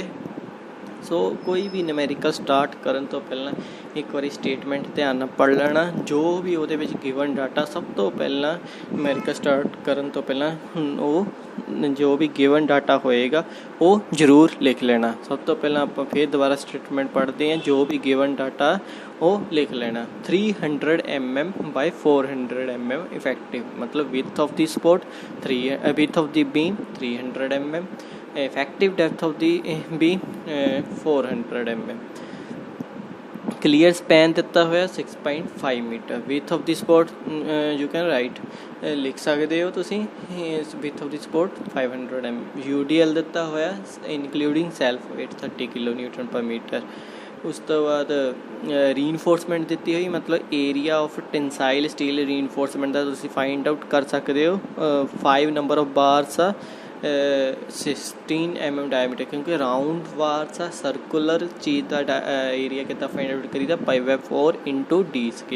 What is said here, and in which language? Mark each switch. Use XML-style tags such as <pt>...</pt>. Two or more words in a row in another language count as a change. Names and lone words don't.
<pa>ਸੋ ਕੋਈ ਵੀ ਨੂਮੈਰੀਕਲ ਸਟਾਰਟ ਕਰਨ ਤੋਂ ਪਹਿਲਾਂ ਇੱਕ ਵਾਰੀ ਸਟੇਟਮੈਂਟ ਧਿਆਨ ਨਾਲ ਪੜ੍ਹ ਲੈਣਾ, ਜੋ ਵੀ ਉਹਦੇ ਵਿੱਚ</pa> <en>given data</en> <pa>ਸਭ ਤੋਂ ਪਹਿਲਾਂ ਨੂਮੈਰੀਕਲ ਸਟਾਰਟ ਕਰਨ ਤੋਂ ਪਹਿਲਾਂ ਉਹ ਜੋ ਵੀ</pa> <en>given data</en> <pa>ਹੋਏਗਾ ਉਹ ਜ਼ਰੂਰ ਲਿਖ ਲੈਣਾ। ਸਭ ਤੋਂ ਪਹਿਲਾਂ ਆਪਾਂ ਫਿਰ ਦੁਬਾਰਾ ਸਟੇਟਮੈਂਟ ਪੜ੍ਹਦੇ ਹਾਂ, ਜੋ ਵੀ</pa> <en>given data</en> <pa>ਉਹ ਲਿਖ ਲੈਣਾ।</pa> <en>300 mm by 400 mm ਇਫੈਕਟਿਵ, ਮਤਲਬ width of the support width of the beam 300 mm, effective depth of the beam 400 mm, clear span</en> <pa>ਦਿੱਤਾ ਹੋਇਆ</pa> <en>6.5 ਮੀਟਰ, width of the support you can write</en> <pa>ਲਿਖ ਸਕਦੇ ਹੋ ਤੁਸੀਂ</pa> <en>width of the support 500 mm, UDL</en> <pa>ਦਿੱਤਾ ਹੋਇਆ</pa> <en>including self weight 30 kN per meter।</en> <pa>ਉਸ ਤੋਂ ਬਾਅਦ ਰੀਇਨਫੋਰਸਮੈਂਟ ਦਿੱਤੀ ਹੋਈ, ਮਤਲਬ</pa> <en>area of tensile steel reinforcement</en> <pa>ਦਾ ਤੁਸੀਂ</pa> <en>find out</en> <pa>ਕਰ ਸਕਦੇ ਹੋ। 5</pa> <en>number of bars</en> <pa>ਆ, 16 mm ਡਾਇਮੀਟਰ, ਕਿਉਂਕਿ</pa> <en>round bars</en> <pa>ਆ, ਸਰਕੂਲਰ ਚੀਜ਼ ਦਾ ਏਰੀਆ ਕਿੱਦਾਂ</pa> <en>find out</en> <pa>ਕਰੀਦਾ π/4 × d²।</pa>